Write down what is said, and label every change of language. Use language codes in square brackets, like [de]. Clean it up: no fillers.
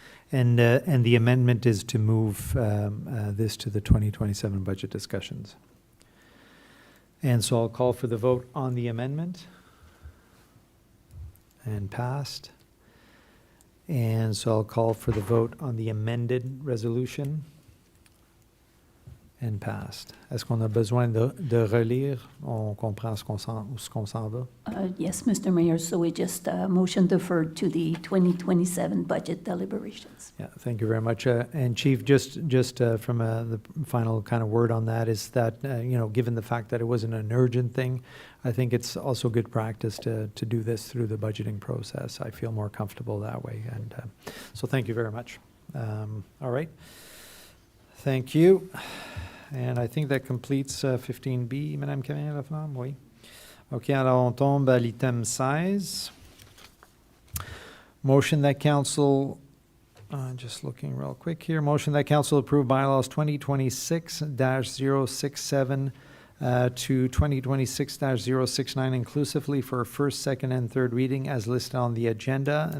[en] And the amendment is to move this to the 2027 budget discussions. And so I'll call for the vote on the amendment. And passed. And so I'll call for the vote on the amended resolution. And passed. [fr] Est-ce qu'on a besoin de relire? On comprend ce qu'on s'en va? [en] Yes, Mr. Mayor, so we just motion deferred to the 2027 budget deliberations. Yeah, thank you very much. And Chief, just from the final kind of word on that is that, given the fact that it wasn't an urgent thing, I think it's also good practice to do this through the budgeting process. I feel more comfortable that way. And so thank you very much. All right. Thank you. And I think that completes 15B, Madame Camille-Laflamme, oui. [fr] OK, alors on tombe à l'item 16. [en] Motion that council, just looking real quick here, motion that council approve bylaws 2026-067 to 2026-069 inclusively for first, second, and third reading as listed on the agenda.